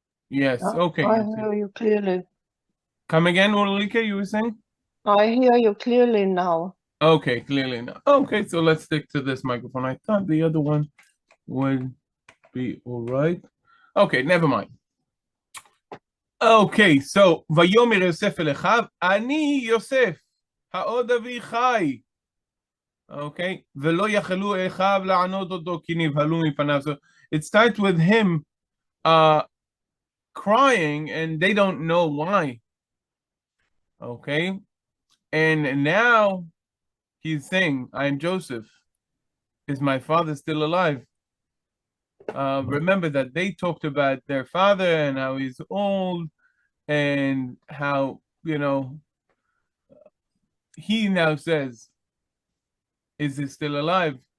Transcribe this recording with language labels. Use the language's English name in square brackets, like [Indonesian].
[English] Yes, okay. I hear you clearly. Come again, Ulrike, you were saying? I hear you clearly now. Okay, clearly not. Okay, so let's stick to this microphone. I thought the other one would be all right. Okay, never mind. [Hebrew] Okay, so ויאמר יוסף אל אחיו, אני יוסף, העוד אבי חי. Okay, ולא יכלו אחיו לענות אותו כי נבהלו מפניו. [English] So it starts with him crying and they don't know why. Okay, and now he's saying, I am Joseph. Is my father still alive? Remember that they talked about their father and how he's old and how, you know, he now says, is he still alive?